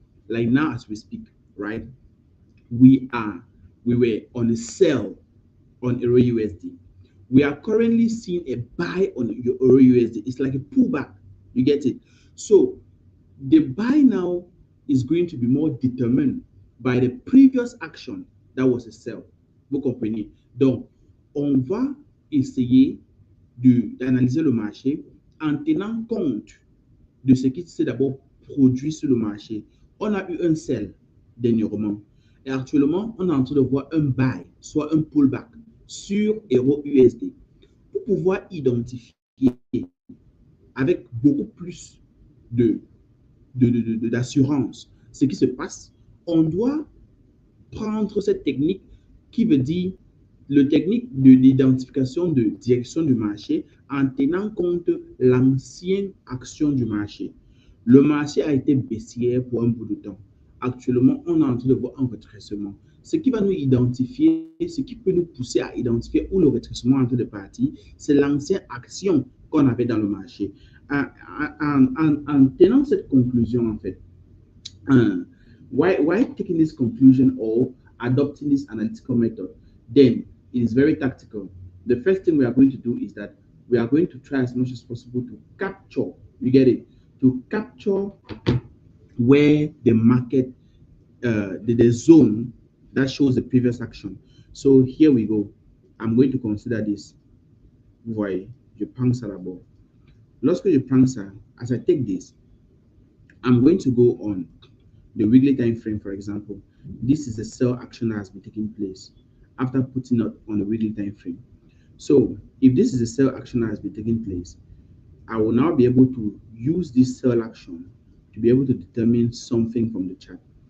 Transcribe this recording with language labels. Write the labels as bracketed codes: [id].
[en] Like now, as we speak, right? We are we were on a sell on Euro USD. We are currently seeing a buy on Euro USD. It's like a pullback. You get it? So the buy now is going to be more determined by the previous action that was a sell. [fr] Vous comprenez? Donc, on va essayer d'analyser le marché en tenant compte de ce qui s'est d'abord produit sur le marché. On a eu un sell dernièrement. Et actuellement, on est en train de voir un buy, soit un pullback sur Euro USD. Pour pouvoir identifier avec beaucoup plus de, d'assurance ce qui se passe, on doit prendre cette technique qui veut dire le technique de l'identification de direction du marché en tenant compte l'ancienne action du marché. Le marché a été baissier pour un bout de temps. Actuellement, on est en train de voir un redressement. Ce qui va nous identifier, ce qui peut nous pousser à identifier où le redressement est en train de partir, c'est l'ancienne action qu'on avait dans le marché. En tenant cette conclusion, en fait, [en] why taking this conclusion or adopting this analytical method? Then it is very tactical. The first thing we are going to do is that we are going to try as much as possible to capture, you get it, to capture where the market, the zone that shows the previous action. So here we go. I'm going to consider this. [fr] Vous voyez, je prends ça d'abord. Lorsque je prends ça, [en] as I take this, I'm going to go on the weekly time frame, for example. This is the sell action that has been taking place after putting it on the weekly time frame. So if this is a sell action that has been taking place, I will now be able to use this sell action to be able to determine something from the chart.